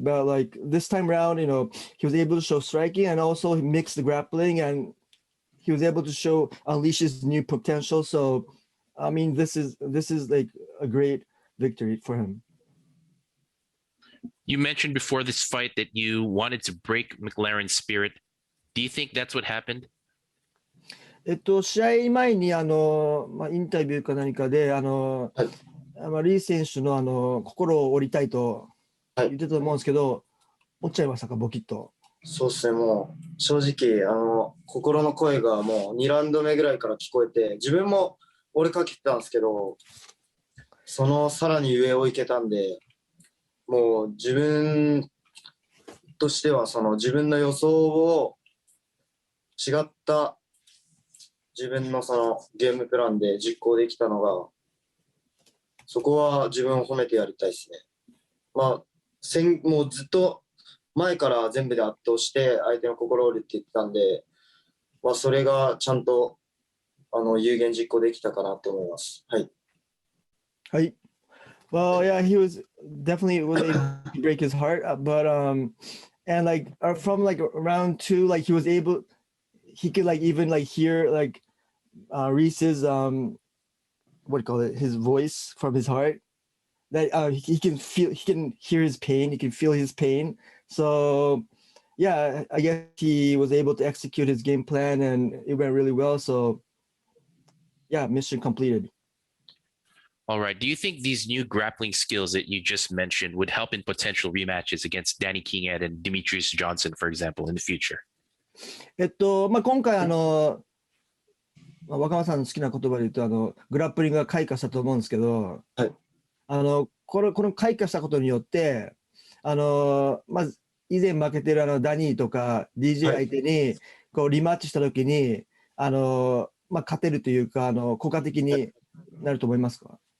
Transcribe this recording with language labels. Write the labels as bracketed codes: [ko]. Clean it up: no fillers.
[en] But like this time around, you know, he was able to show striking and also he mixed the grappling and he was able to show unleash his new potential. So I mean, this is like a great victory for him. You mentioned before this fight that you wanted to break McLaren's spirit. Do you think that's what happened? [ja] 試合前にインタビューか何かではい。リー選手の心を折りたいとはい言ってたと思うんですけど、折っちゃいましたか、ボキッと。そうですね、もう正直心の声がもう2ラウンド目ぐらいから聞こえて、自分も折れかけてたんですけど、そのさらに上を行けたんで、もう自分としてはその自分の予想を違った自分のそのゲームプランで実行できたのが、そこは自分を褒めてやりたいですね。まあ、もうずっと前から全部で圧倒して相手の心を折るって言ってたんで、まあ、それがちゃんと有言実行できたかなと思います。はい。はい。 [en] Well, yeah, he was definitely was able to break his heart, but and like from like round two, like he could like even like hear like Reese's what do you call it, his voice from his heart. That he can hear his pain, he can feel his pain. So yeah, I guess he was able to execute his game plan and it went really well. So yeah, mission completed. All right. Do you think these new grappling skills that you just mentioned would help in potential rematches against Danny King and Demetrius Johnson, for example, in the future? [ja] 今回若松さんの好きな言葉で言うとグラップリングが開花したと思うんですけど、はい、この開花したことによってまず以前負けてるダニーとか DJ 相手にこうリマッチした時に勝てるというか効果的になると思いますか？